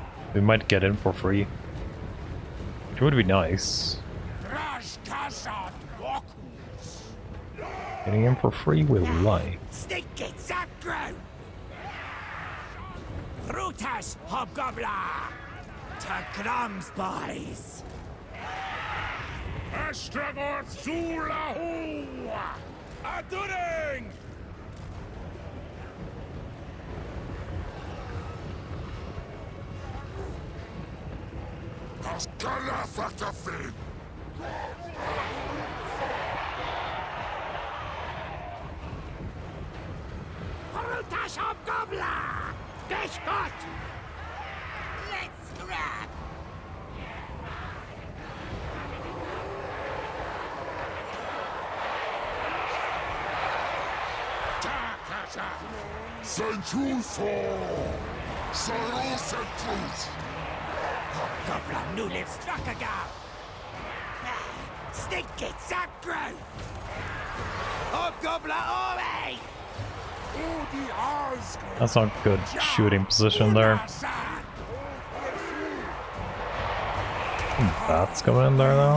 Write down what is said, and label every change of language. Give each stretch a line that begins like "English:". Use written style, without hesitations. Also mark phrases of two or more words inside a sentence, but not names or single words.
English: We might get in for free, which would be nice. Getting in for free we like. Frutas Hobgoblin! To crumbs, boys! Astragoth Zulahu! Aduring! Askala Fatafin! Frutas Hobgoblin! Despot! Let's scrap! Takasa! Senchuso! Saro Sentrus! Hobgoblin newly struck again! Stick it, Zapgro! Hobgoblin away! That's not good shooting position there. Bats going in there though.